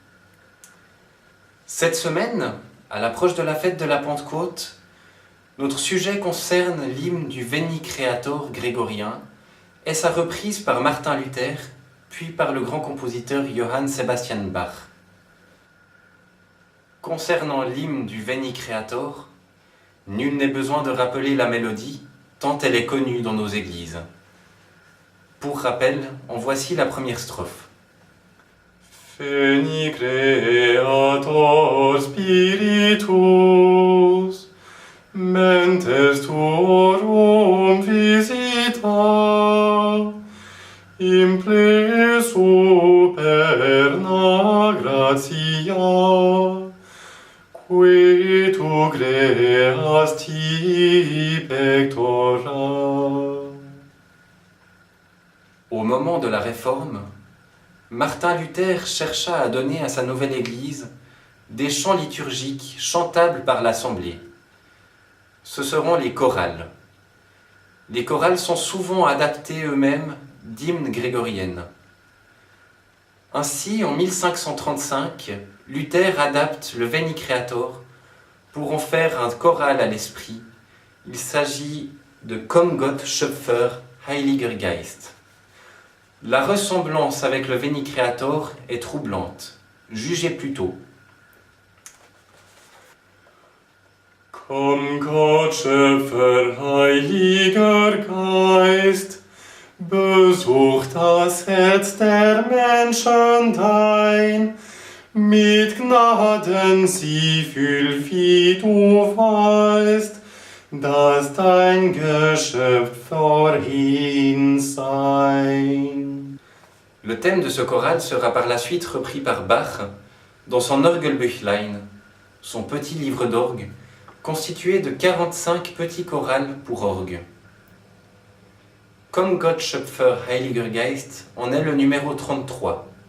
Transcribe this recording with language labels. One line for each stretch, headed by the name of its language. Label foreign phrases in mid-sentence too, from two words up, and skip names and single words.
French: Cette semaine, à l'approche de la fête de la Pentecôte, notre sujet concerne l'hymne du Veni Creator grégorien et sa reprise par Martin Luther, puis par le grand compositeur Johann Sebastian Bach. Concernant l'hymne du Veni Creator, nul n'est besoin de rappeler la mélodie, tant elle est connue dans nos églises. Pour rappel, en voici la première strophe.
Latin: Veni Creator Spiritus, mentes tuorum visita, imple superna gratia, qui tu creasti pectora.
French: Au moment de la Réforme, Martin Luther chercha à donner à sa nouvelle Église des chants liturgiques chantables par l'Assemblée. Ce seront les chorales. Les chorales sont souvent adaptés eux-mêmes d'hymnes grégoriennes. Ainsi, en 1535, Luther adapte le Veni Creator pour en faire un choral à l'esprit. Il s'agit de Komm Gott Schöpfer Heiliger Geist. La ressemblance avec le Veni Creator est troublante. Jugez plutôt.
German: Komm Gott, Schöpfer, Heiliger Geist, besuch das Herz der Menschen dein, mit Gnaden sie füll, wie du weißt, dass dein Geschöpf vorhin sein.
French: Le thème de ce choral sera par la suite repris par Bach dans son Orgelbüchlein, son petit livre d'orgue, constitué de 45 petits chorals pour orgue. Komm Gott Schöpfer Heiliger Geist en est le numéro 33.